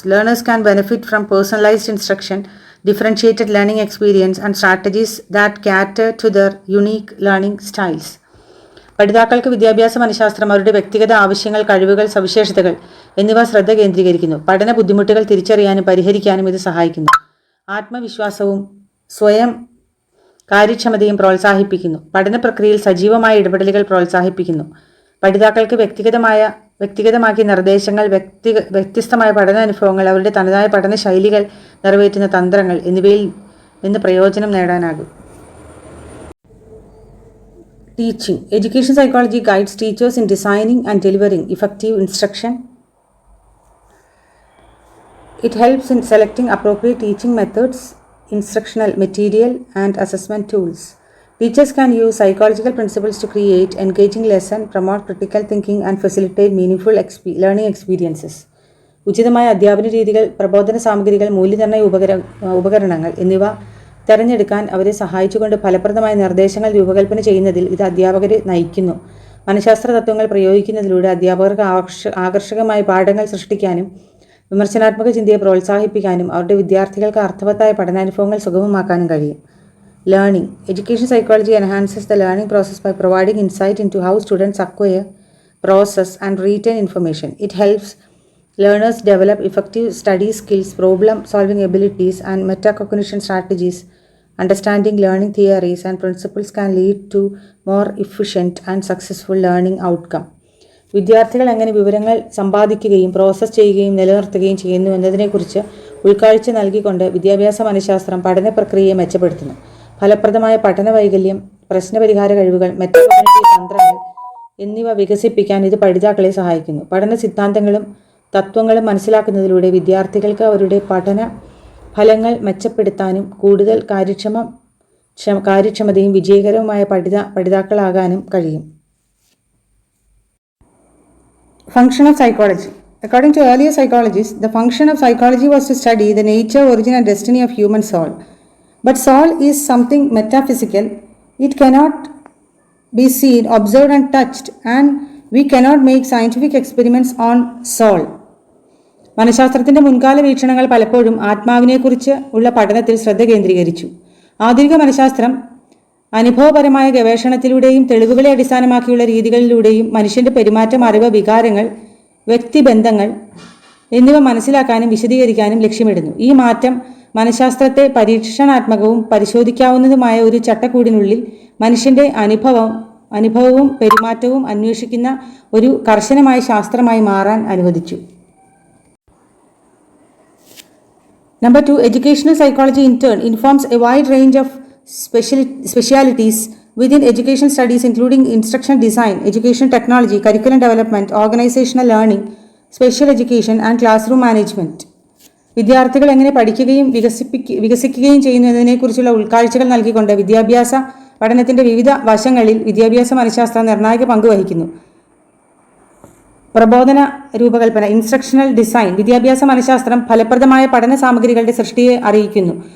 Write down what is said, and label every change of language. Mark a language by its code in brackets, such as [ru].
[en] Learners can benefit from personalized instruction, differentiated learning experience, and strategies that cater to their unique learning styles. [ml] പഠിതാക്കൾക്ക് വിദ്യാഭ്യാസ മനഃശാസ്ത്രം അവരുടെ വ്യക്തിഗത ആവശ്യങ്ങൾ, കഴിവുകൾ, സവിശേഷതകൾ എന്നിവ ശ്രദ്ധ കേന്ദ്രീകരിക്കുന്നു. പഠന ബുദ്ധിമുട്ടുകൾ തിരിച്ചറിയാനും പരിഹരിക്കാനും ഇത് സഹായിക്കുന്നു. ആത്മവിശ്വാസവും സ്വയം കാര്യക്ഷമതയും പ്രോത്സാഹിപ്പിക്കുന്നു. പഠന പ്രക്രിയയിൽ സജീവമായ ഇടപെടലുകൾ പ്രോത്സാഹിപ്പിക്കുന്നു. പഠിതാക്കൾക്ക് വ്യക്തിഗതമാക്കിയ നിർദ്ദേശങ്ങൾ, വ്യത്യസ്തമായ പഠനാനുഭവങ്ങൾ, അവരുടെ തനതായ പഠന ശൈലികൾ നിറവേറ്റുന്ന തന്ത്രങ്ങൾ എന്നിവയിൽ നിന്ന് പ്രയോജനം നേടാനാകും. [en] Teaching. Education psychology guides teachers in designing and delivering effective instruction. It helps in selecting appropriate teaching methods, instructional material, and assessment tools. Teachers can use psychological principles to create engaging lessons, promote critical thinking, and facilitate meaningful learning experiences. [ml] ഉചിതമായ അധ്യാപന രീതികൾ, പ്രബോധന സാമഗ്രികൾ, മൂല്യനിർണ്ണയ ഉപകരണങ്ങൾ എന്നിവ തിരഞ്ഞെടുക്കാൻ അവരെ സഹായിച്ചുകൊണ്ട് ഫലപ്രദമായ നിർദ്ദേശങ്ങൾ രൂപകൽപ്പന ചെയ്യുന്നതിൽ ഇത് അധ്യാപകരെ നയിക്കുന്നു. മനഃശാസ്ത്ര തത്വങ്ങൾ പ്രയോഗിക്കുന്നതിലൂടെ അധ്യാപകർക്ക് ആകർഷകമായ പാഠങ്ങൾ സൃഷ്ടിക്കാനും വിമർശനാത്മക ചിന്തയെ പ്രോത്സാഹിപ്പിക്കാനും അവരുടെ വിദ്യാർത്ഥികൾക്ക് അർത്ഥവത്തായ പഠനാനുഭവങ്ങൾ സുഗമമാക്കാനും കഴിയും. [en] Learning. Education psychology enhances the learning process by providing insight into how students acquire, process, and retain information. It helps learners develop effective study skills, problem-solving abilities, and metacognition strategies. Understanding learning theories and principles can lead to more efficient and successful learning outcome. [ml] വിദ്യാർത്ഥികൾ എങ്ങനെ വിവരങ്ങൾ സമ്പാദിക്കുകയും process ചെയ്യുകയും നിലനിർത്തുകയും ചെയ്യുന്നു എന്നതിനെക്കുറിച്ച് ഉൾക്കാഴ്ച നൽകിക്കൊണ്ട് വിദ്യാഭ്യാസ മനഃശാസ്ത്രം പഠന പ്രക്രിയയെ മെച്ചപ്പെടുത്തുന്നു. ഫലപ്രദമായ പഠന വൈകല്യം, പ്രശ്നപരിഹാര കഴിവുകൾ, മെറ്റകോഗ്നിറ്റീവ് തന്ത്രങ്ങൾ എന്നിവ വികസിപ്പിക്കാൻ ഇത് പഠിതാക്കളെ സഹായിക്കുന്നു. പഠന സിദ്ധാന്തങ്ങളും തത്വങ്ങളും മനസ്സിലാക്കുന്നതിലൂടെ വിദ്യാർത്ഥികൾക്ക് അവരുടെ പഠന ഫലങ്ങൾ മെച്ചപ്പെടുത്താനും കൂടുതൽ കാര്യക്ഷമതയും വിജയകരവുമായ പഠിതാക്കളാകാനും കഴിയും. [en] Function of psychology. According to earlier psychologists, the function of psychology was to study the nature, origin, and destiny of human soul. But soul is something metaphysical. It cannot be seen, observed, and touched, and we cannot make scientific experiments on soul. [ml] മനഃശാസ്ത്രത്തിന്റെ മുൻകാല വീക്ഷണങ്ങൾ പലപ്പോഴും ആത്മാവിനെക്കുറിച്ച് ഉള്ള പഠനത്തിൽ ശ്രദ്ധ കേന്ദ്രീകരിച്ചു. ആധുനിക മനഃശാസ്ത്രം അനുഭവപരമായ ഗവേഷണത്തിലൂടെയും തെളിവുകളെ അടിസ്ഥാനമാക്കിയുള്ള രീതികളിലൂടെയും മനുഷ്യന്റെ പെരുമാറ്റം, അറിവ്, വികാരങ്ങൾ, വ്യക്തിബന്ധങ്ങൾ എന്നിവ മനസ്സിലാക്കാനും വിശദീകരിക്കാനും ലക്ഷ്യമിടുന്നു. ഈ മാറ്റം മനഃശാസ്ത്രത്തെ പരീക്ഷണാത്മകവും പരിശോധിക്കാവുന്നതുമായ ഒരു ചട്ടക്കൂടിനുള്ളിൽ മനുഷ്യന്റെ അനുഭവവും പെരുമാറ്റവും അന്വേഷിക്കുന്ന ഒരു കർശനമായ ശാസ്ത്രമായി മാറാൻ അനുവദിച്ചു. [en] Number 2, educational psychology in turn informs a wide range of specialities within education studies, including instructional design, education technology, curriculum development, organizational learning, special education, and classroom management. [ml] വിദ്യാർത്ഥികൾ എങ്ങനെ പഠിക്കുകയും വികസിക്കുകയും ചെയ്യുന്നു എന്നതിനെക്കുറിച്ചുള്ള ഉൾക്കാഴ്ചകൾ നൽകിക്കൊണ്ട് വിദ്യാഭ്യാസ പഠനത്തിന്റെ വിവിധ വശങ്ങളിൽ വിദ്യാഭ്യാസ മനഃശാസ്ത്രം നിർണായക പങ്ക് വഹിക്കുന്നു. പ്രബോധന രൂപകൽപ്പന, ഇൻസ്ട്രക്ഷണൽ ഡിസൈൻ. വിദ്യാഭ്യാസ മനഃശാസ്ത്രം ഫലപ്രദമായ പഠന സാമഗ്രികളുടെ സൃഷ്ടിയെ അറിയിക്കുന്നു.